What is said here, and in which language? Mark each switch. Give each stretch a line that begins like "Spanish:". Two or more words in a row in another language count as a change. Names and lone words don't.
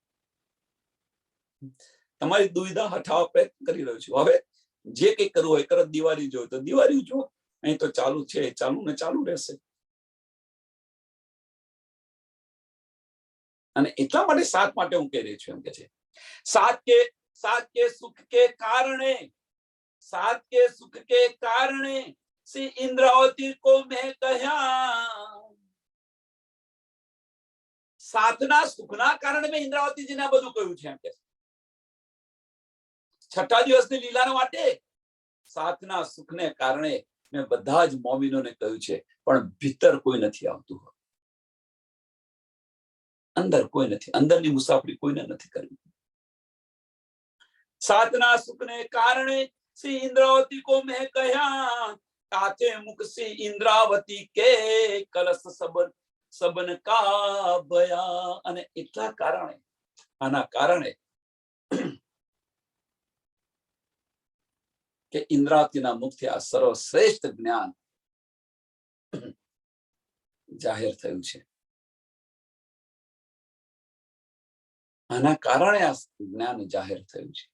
Gujarati: તમારી દુવિધા હટાવવા પ્રયત્ન કરી રહ્યો છું. હવે જે કઈ કરવું હોય કરો. દિવાળી જોયું તો દિવાળી જો, અહીં તો ચાલુ છે, ચાલુ ને ચાલુ રહેશે. અને એટલા માટે સાત માટે હું કહી રહી છું એમ કે છે.
Hindi: सात के सुख के कारणे, सात के सुख के कारणे श्री इंद्रावती को मैं कह्या.
Gujarati: सातના સુખના કારણે મેં ઇન્દ્રાવતીજીને બધું કહ્યું છે એમ કે. છઠ્ઠા દિવસની લીલાના માટે સાતના સુખને કારણે મેં બધા જ મોમિનોને કહ્યું છે. પણ ભીતર કોઈ નથી આવતું, અંદર કોઈ નથી, અંદરની મુસાફરી કોઈને નથી કરવી.
Hindi: सातना सुखने कारणे श्री इंद्रावती को मैं कह्या. काचे मुख से इंद्रावती के कलश सबन का भया.
Gujarati: અને એટલા કારણે, આના કારણે કે ઇન્દ્રાવતીના મુખથી આ સર્વશ્રેષ્ઠ જ્ઞાન જાહેર થયું છે. આના કારણે આ જ્ઞાન જાહેર થયું છે.